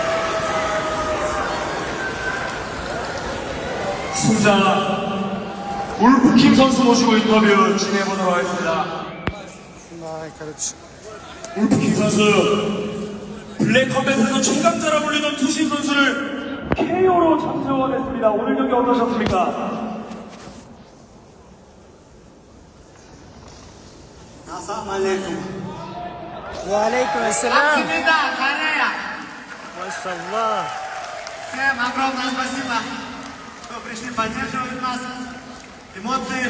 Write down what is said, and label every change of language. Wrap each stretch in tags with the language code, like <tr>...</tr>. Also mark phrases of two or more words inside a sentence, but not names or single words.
<ko>승자 울프킹 선수 모시고 인터뷰 진행해보도록 하겠습니다. 아이 그렇지. 울프킹 선수, 블랙컴뱃에서 최강자라 불리던 투신 선수를 KO로 잡혀냈습니다. 오늘 경기 어떠셨습니까?</ko> <ar>Assalamualaikum. وعليكم السلام. ما شاء الله.</ar> <ru>Всем огромное спасибо, что пришли поддерживать нас. Эмоции.</ru>